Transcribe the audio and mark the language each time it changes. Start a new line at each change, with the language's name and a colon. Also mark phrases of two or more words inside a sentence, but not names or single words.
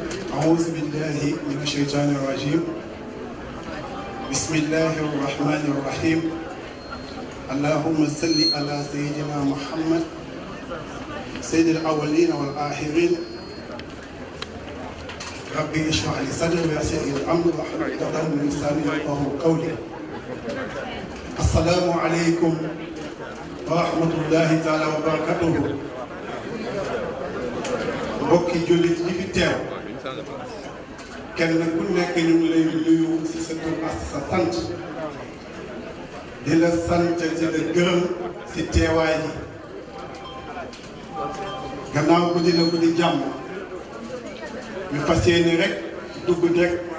Arabic: أعوذ بالله من الشيطان الرجيم بسم الله الرحمن الرحيم اللهم صل على سيدنا محمد سيد الأولين والآخرين ربي اشرح لي صدري ويسر لي الأمر واحلل عقدة من لساني يفقهوا قولي السلام عليكم ورحمة الله تعالى وبركاته
Wolof: mbokki jullit yi fi teew kenn ku nekk ñu ngi lay nuyu ci sa tur ak sa sant di la sant di la gërëm ci teewaay yi gannaaw guddi la guddi jàmm ñu fas yéene rek dugg rek